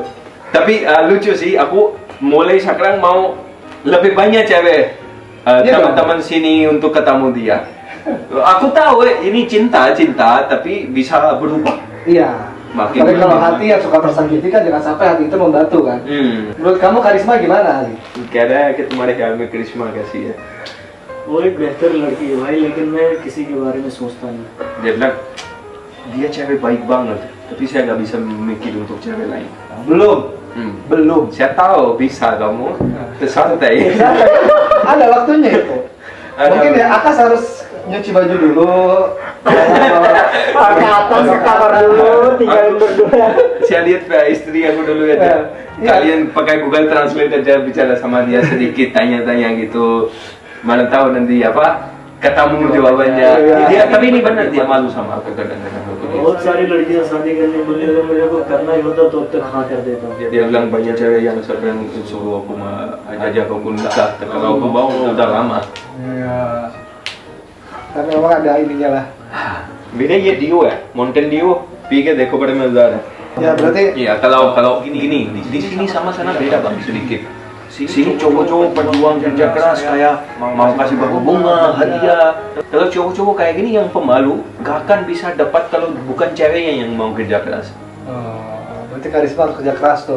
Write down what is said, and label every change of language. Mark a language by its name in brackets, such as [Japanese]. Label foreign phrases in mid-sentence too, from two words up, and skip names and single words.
[Indonesian] Tapi lucu sih, aku mulai sekarang mau lebih banyak cewek teman-teman sini untuk ketemu dia. Aku tahu ini cinta, tapi bisa berubah. Iya. Makin Tapi kalau hati yang suka tersakiti kan jangan sampai hati itu membantu kan. Menurut kamu karisma gimana, Ali? [Hindi] कह रहा है कि तुम्हारे ख्याल में करिश्मा कैसी है? वो एक बेहतर लड़की है भाई, लेकिन मैं किसी के बारे में सोचता नहीं. [Indonesian] Dia bilang dia cewek baik banget, tapi saya nggak bisa mikir untuk cewek lain. Belum. Saya tahu bisa kamu, santai. Ada waktunya itu. Mungkin ya Akas harus nyuci baju dulu. Ke atas ke kamar dulu, tinggalin berdua. Saya lihat istri aku dulu ya. Iya. Kalian pakai Google Translate aja bicara sama dia sedikit, tanya-tanya gitu. Mana tahu nanti apa ketemu jawabannya. Dia tapi ini benar dia malu sama aku kadang-kadang. [Hindi] बहुत सारी लड़कियां शादी करने बोले अगर मेरे को करना ही होता तो अब तक हाँ कर देता. [Indonesian] Dia bilang banyak cewek yang sering suruh aku ajak aku nikah. Kalau aku mau udah lama. Iya. Karena memang ada ininya lah. [Hindi] मेरे ये डियो है, माउंटेन डियो पी के देखो बड़े मजेदार है. [Indonesian] Ya berarti Iya, kalau gini di sini sama sana beda bang sedikit. Sini cowok-cowok berjuang kerja keras kayak mau kasih baku bunga, hadiah. Kalau cowok-cowok kayak gini yang pemalu, gak akan bisa dapat kalau bukan ceweknya yang mau kerja keras. berarti karisma harus kerja keras tuh.